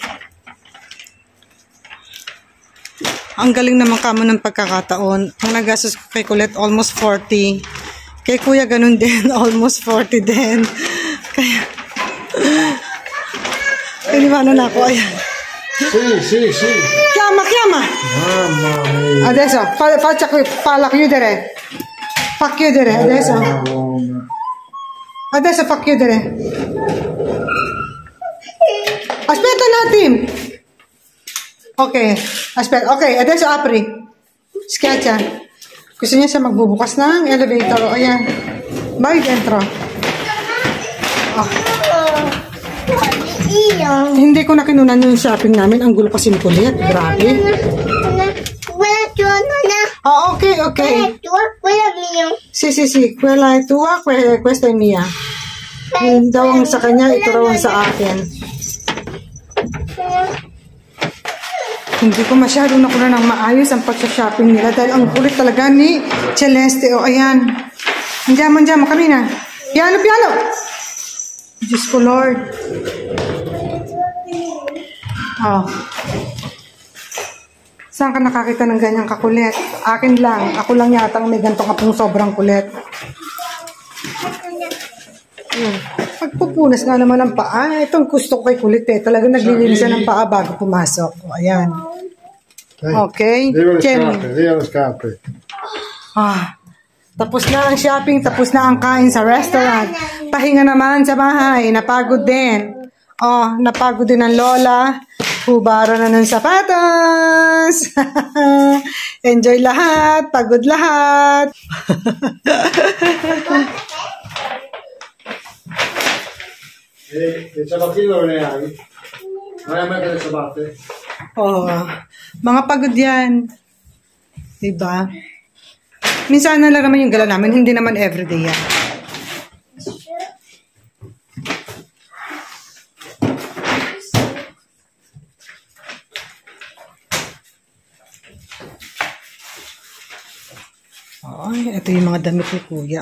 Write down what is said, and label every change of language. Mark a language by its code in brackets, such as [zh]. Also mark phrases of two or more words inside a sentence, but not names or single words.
[tl] Ang galing naman kamo ng pagkakataon. Ang nagastos ko kay Colette, almost 40. Kay Kuya, ganun din. Almost 40 din. Kaya, iniwanan na ako. Ayan. [it] Sì. Chiama. Mamma mia. Adesso, falla chiudere. Fa chiudere, adesso. Adesso fa chiudere. Aspetta un attimo. Ok, aspetta. Ok, adesso apri. Schiaccia. [tl] Gusto niya siya magbubukas ng elevator. O, ayan. [it] Vai dentro. Oh. [tl] Hindi ko na kinunan yung shopping namin. Ang gulo kasi ni Colette. Grabe. Oh, ok. [it] Quella mia. Sì. Quella è tua, questa è mia. [tl] Yung daw ang sa kanya, ito raw ang sa akin. Hindi ko masyado nakuha ng maayos ang pag-shopping nila dahil ang kulit talaga ni Celeste. O, ayan. [it] Andiamo, kamina. Piano. [tl] Diyos ko, Lord. Oh. Saan ka nakakita ng ganyang kakulit? Akin lang. Ako lang yata ang may gantong kapong sobrang kulit. Pagpupunas nga naman ng paa. Itong gusto ko kay kulit eh. Talagang naglilinisan ng paa bago pumasok. O, ayan. Okay. [it] Via le scarpe. [tl] Tapos na ang shopping. Tapos na ang kain sa restaurant. Pahinga naman sa bahay. Napagod din. Oh, napagod din ang lola. Hubara na ng sapatos. Enjoy lahat. Pagod lahat. [it] E ciabattine dove ne hai? Non hai mai delle ciabatte? [tl] Oh, mga pagod yan. Diba? Minsan na lang naman yung gala namin. Hindi naman everyday yan. Oh, ito yung mga damit ni Kuya.